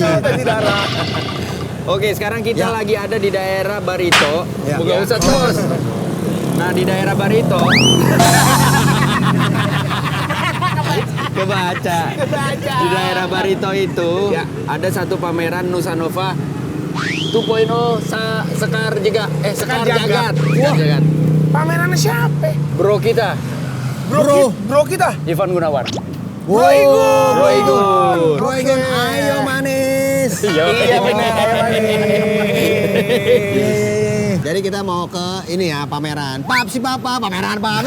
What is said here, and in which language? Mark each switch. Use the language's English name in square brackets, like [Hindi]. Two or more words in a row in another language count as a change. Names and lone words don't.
[Indonesian] itu, tensi darah. Oke, sekarang kita Ya. lagi ada di daerah Barito. Ya. Bukan usah terus. Nah, di daerah Barito. Kebaca. Di daerah Barito itu ada satu pameran Nusanova 2.0 Sekar Jagat. Sekar Jagat. Sekar Jagat. Pamerannya siapa? Bro kita, Bro kita. Ivan Gunawan. Wow. Bro Igun. Bro Igun, ayo manis. Iya benar. Jadi kita mau ke ini ya pameran. Si papa pameran.